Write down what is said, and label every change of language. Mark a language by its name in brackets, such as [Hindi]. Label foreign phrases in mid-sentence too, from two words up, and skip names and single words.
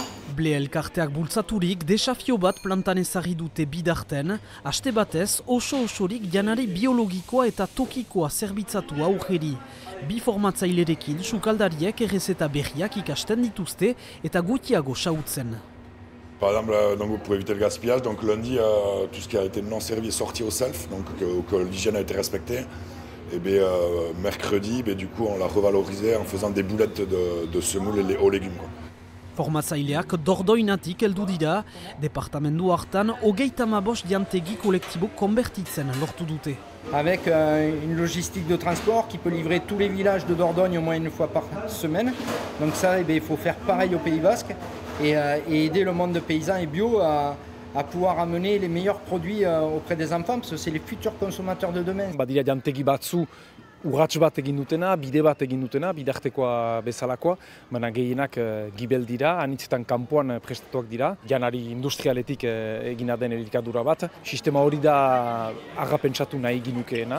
[Basque] Ble elkarteak bultzaturik desafio bat plantan ezarri dute bidarten, aste batez oso-osorik janari biologikoa eta tokikoa zerbitzatu aurreri. Bi formatzailerekin sukaldariek errezeta berriak ikasten dituzte eta gutiago xautzen. [French] Par exemple, donc pour éviter le gaspillage, donc lundi, tout ce qui a été non servi est sorti au self, donc que l'hygiène a été respectée. Et bien, mercredi, du coup, on l'a revalorisé en faisant des boulettes de semoule aux légumes. [Basque] Formatzaileak dordoinatik heldu dira, departamendu hartan 35 jantegi kolektibo konbertitzen lortu dute. [French] Avec une logistique de transport qui peut livrer tous les villages de Dordogne au moins une fois par semaine. Donc ça, il faut faire pareil au Pays Basque et aider le monde paysan et bio à pouvoir amener les meilleurs produits auprès des enfants, parce que c'est les futurs consommateurs de demain. [Basque] Badira jantegi batzu urrats bat egin dutena, bide bat egin dutena, bidartekoa bezalakoa, baina gehienak gibel dira, anitzetan kanpoan prestatuak dira, janari industrialetik egina den elikadura bat. Sistema hori da agapentsatu nahi ginukeena.